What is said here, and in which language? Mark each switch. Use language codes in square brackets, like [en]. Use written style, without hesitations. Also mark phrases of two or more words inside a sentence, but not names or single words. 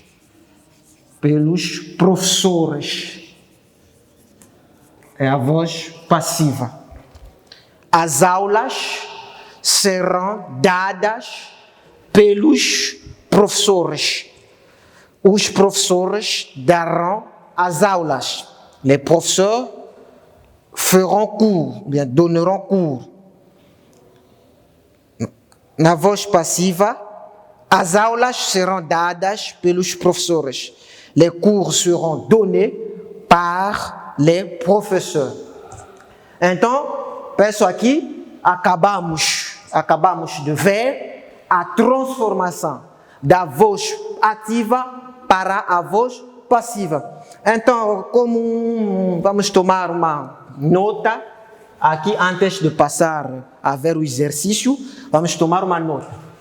[pt] É a voz passiva. As aulas serão dadas pelos professores. Os professores darão as aulas. [fr] Les professeurs feront cours, bien, donneront cours. [pt] Na voz passiva, as aulas serão dadas pelos professores. [fr] Les cours seront donnés par les professeurs. [pt] Então, peço aqui, acabamos de ver a transformação da voz ativa para a voz passiva. Então, como vamos tomar uma nota, aqui antes de passar a ver o exercício, vamos tomar uma nota.